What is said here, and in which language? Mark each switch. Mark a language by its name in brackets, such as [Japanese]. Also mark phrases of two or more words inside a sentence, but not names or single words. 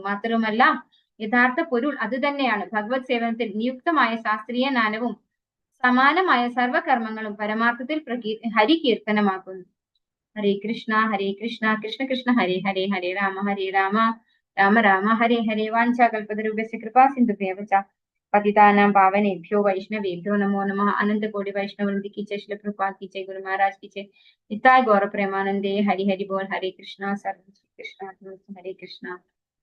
[Malayalam] മാത്രവുമല്ല യഥാർത്ഥ പൊരുൾ അത് തന്നെയാണ്. ഭഗവത് സേവനത്തിൽ നിയുക്തമായ ശാസ്ത്രീയ ജ്ഞാനവും സമാനമായ സർവകർമ്മങ്ങളും പരമാർത്ഥത്തിൽ ഹരികീർത്തനമാക്കുന്നു. ഹരേ കൃഷ്ണ കൃഷ്ണ കൃഷ്ണ ഹരേ ഹരേ ഹരേ രാമ രാമ രാമ ഹരേ ഹരേ. [Sanskrit] വാഞ്ചാകൽപതരുഭ്യസ്യ കൃപാ സിന്ധുഭ്യവ ച पतितानां पावनेभ्यो वैष्णवेभ्यो नमो नमः. [Hindi] अनंत कोटि वैष्णववृंद की जय, श्रील प्रभुपाद की जय, गुरु महाराज की जय, निताय गौर प्रेमानंदे. हरि हरि बोल. हरे कृष्णा सर्व कृष्णा हरे कृष्णा.